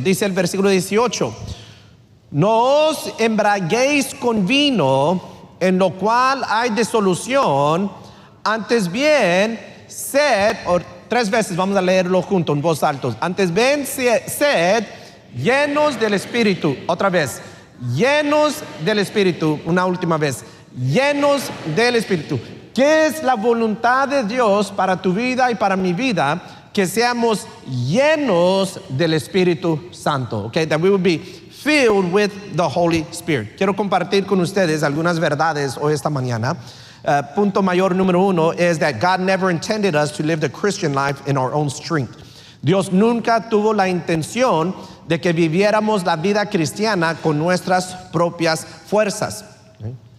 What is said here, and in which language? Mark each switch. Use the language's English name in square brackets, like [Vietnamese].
[Spanish] Dice el versículo 18, no os embriaguéis con vino, en lo cual hay disolución, antes bien sed, o 3 veces vamos a leerlo junto en voz alta, antes bien sed llenos del Espíritu. Otra vez, llenos del Espíritu. Una última vez, llenos del Espíritu. ¿Qué es la voluntad de Dios para tu vida y para mi vida? Que seamos llenos del Espíritu Santo, okay? [English] That we would be filled with the Holy Spirit. [Spanish] Quiero compartir con ustedes algunas verdades hoy esta mañana. Punto mayor número 1 es [English] that God never intended us to live the Christian life in our own strength. [Spanish] Dios nunca tuvo la intención de que viviéramos la vida cristiana con nuestras propias fuerzas. Okay?